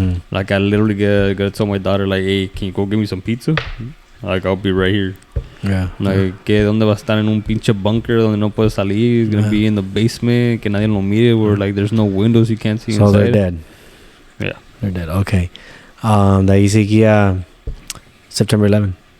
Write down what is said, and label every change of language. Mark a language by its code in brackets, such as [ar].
[en] Like I literally gotta tell my daughter like, hey, can you go give me some pizza? Like I'll be right here. Yeah. [es] Like que donde va a estar en un pinche bunker donde no puede salir. [en] He's gonna be in the basement [es] que nadie lo mire, [en] where like there's no windows you can't see so inside. they're dead. Yeah, they're dead. Okay. [es] De ahí seguía September 11.